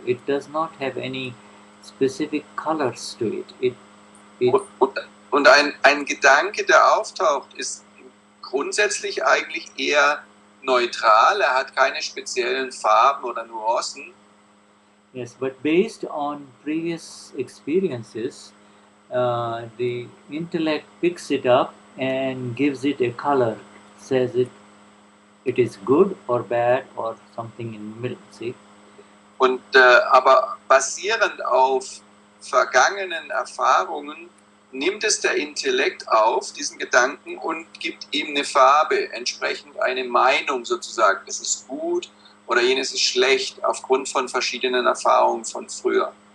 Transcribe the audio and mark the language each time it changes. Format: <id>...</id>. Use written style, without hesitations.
<en>It does not have any specific colors to it.</en> <de>Und ein Gedanke, der auftaucht, ist grundsätzlich eigentlich eher neutral. Er hat keine speziellen Farben oder Nuancen.</de> <en>Yes, but based on previous experiences, the intellect picks it up and gives it a color, says it is good or bad or something in the middle. See?</en> <de>Und aber basierend auf vergangenen Erfahrungen nimmt es der Intellekt auf, diesen Gedanken, und gibt ihm eine Farbe, entsprechend eine Meinung sozusagen. Das ist gut oder jenes ist schlecht, aufgrund von verschiedenen Erfahrungen von früher.</de>